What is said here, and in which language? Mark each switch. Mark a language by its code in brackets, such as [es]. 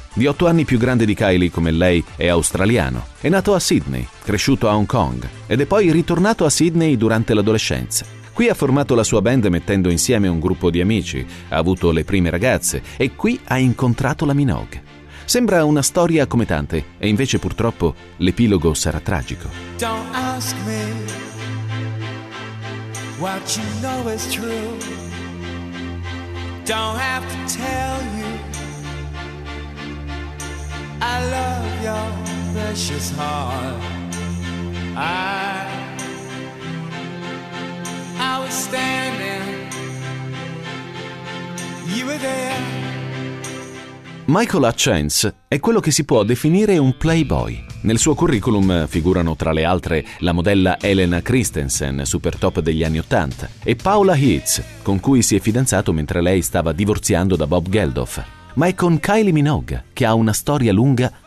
[it] Di 8 anni più grande di Kylie, come lei, è australiano. È nato a Sydney, cresciuto a Hong Kong, ed è poi ritornato a Sydney durante l'adolescenza. Qui ha formato la sua band mettendo insieme un gruppo di amici, ha avuto le prime ragazze, e qui ha incontrato la Minogue. Sembra una storia come tante, e invece purtroppo l'epilogo sarà tragico. [en] Don't ask me what you know is true. Don't have to tell you I love your precious heart. I was standing, you were there. [it] Michael Hutchence è quello che si può definire un playboy. Nel suo curriculum figurano tra le altre la modella Elena Christensen, super top degli anni 80, e Paula Heitz, con cui si è fidanzato mentre lei stava divorziando da Bob Geldof. Ma è con Kylie Minogue che ha una storia lunga